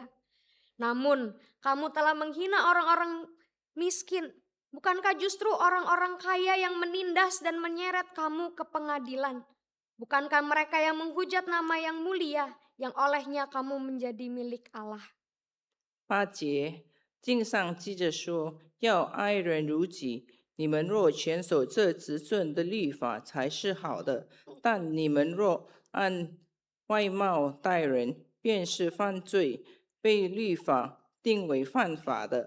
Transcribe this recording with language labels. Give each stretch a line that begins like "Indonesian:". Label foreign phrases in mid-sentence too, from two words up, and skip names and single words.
Indonesian: Namun kamu telah menghina orang-orang miskin. Bukankah justru orang-orang kaya yang menindas dan menyeret kamu ke pengadilan? Bukankah mereka yang menghujat nama yang mulia, yang olehnya kamu menjadi milik Allah?
Chinese: 8 节，经上记着说，要爱人如己。你们若全守这执政的律法，才是好的；但你们若按外貌待人，便是犯罪，被律法定为犯法的。